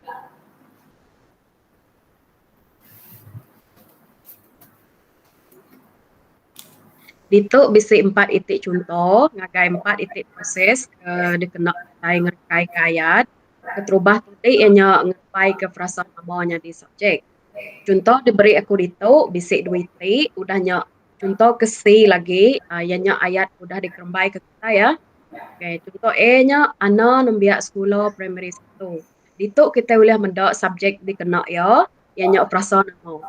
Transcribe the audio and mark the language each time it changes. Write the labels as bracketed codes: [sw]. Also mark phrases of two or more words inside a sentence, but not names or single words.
[iba] Dituk bisi 4 itik contoh, ngagai 4 itik proses dikena kai ngerkai ke ayat. Keterubah tadi ianya ngepai ke frasa namanya di subjek. Contoh diberi aku dituk bisi 2 itik, udahnya contoh ke C lagi, ianya ayat udah dikerembai ke kita ya. Okay, contoh E-nya ana nembiak sekolah primary 1. Dituk kita boleh mendak subjek dikena ya, ianya frasa nama.